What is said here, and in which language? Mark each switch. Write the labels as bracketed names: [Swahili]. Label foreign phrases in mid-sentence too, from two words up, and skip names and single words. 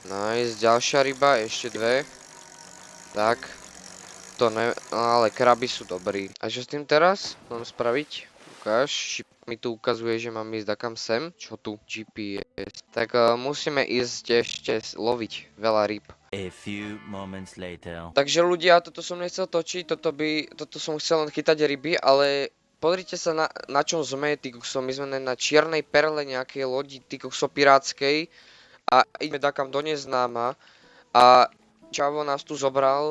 [Slovak] Nice, ďalšia ryba, ešte dve. Tak. To ne... Ale kraby sú dobrí. A čo s tým teraz mám spraviť? Ukáž. Šip mi tu ukazuje, že mám ísť takam sem. Čo tu? GPS. Tak musíme ísť ešte loviť veľa rýb. [English] A few moments later. [Slovak] Takže ľudia, toto som nechcel točiť, toto som chcel len chytať ryby, ale pozrite sa na čom sme, ty kokso, my sme na čiernej perle nejakej lodi, ty kokso pirátskej a ideme takam do neznáma a čavo nás tu zobral.